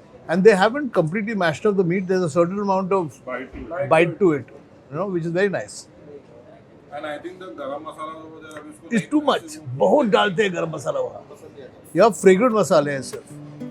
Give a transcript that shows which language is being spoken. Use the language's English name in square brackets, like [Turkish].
[English] And they haven't completely mashed up the meat, there is a certain amount of bite to it, you know, which is very nice. And I think the garam masala over there, it's too much, [Hindi] बहुत डालते हैं गरम मसाला वहाँ. यहाँ fragrant मसाले हैं सिर्फ.